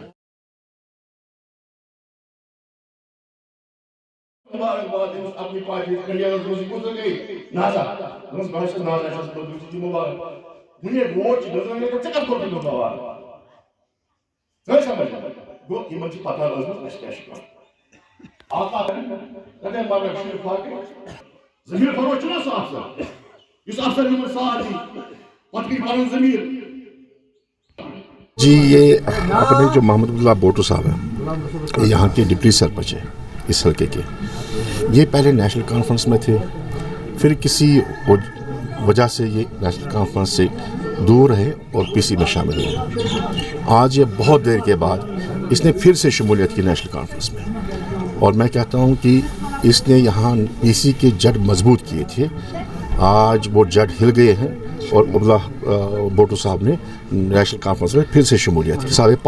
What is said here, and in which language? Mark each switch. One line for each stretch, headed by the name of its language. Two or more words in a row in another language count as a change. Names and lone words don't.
Kashmiri: اپنی پارٹی انڈیا نازا وُنہِ ووٹ چھِ گژھان ژےٚ کَتھ کوٚرُتھ تِمن بوار ژٕ سمجھ گوٚو یِمن چھِ پتہ ٲسمٕژ اَسہِ کیٛاہ چھُ کرُن کتہِ مطلب شریف فاقے ضمیٖر فروش چھُنہ سُہ افسر یُس افسر یِمن ساتھ دی پتہٕ کٔرۍ پنُن ضمیٖر
Urdu: جی یہ اپنے جو محمد اللہ بوٹو صاحب ہیں یہاں کے ڈپٹی سرپنچ ہیں اس حلقے کے یہ پہلے نیشنل کانفرنس میں تھے پھر کسی وجہ سے یہ نیشنل کانفرنس سے دور رہے اور پی سی میں شامل ہوئے آج یہ بہت دیر کے بعد اس نے پھر سے شمولیت کی نیشنل کانفرنس میں اور میں کہتا ہوں کہ اس نے یہاں پی سی کے جڑ مضبوط کیے تھے آج وہ جڑ ہل گئے ہیں اور عبداللہ بوٹو صاحب نے نیشنل کانفرنس میں پھر سے شمولیت کی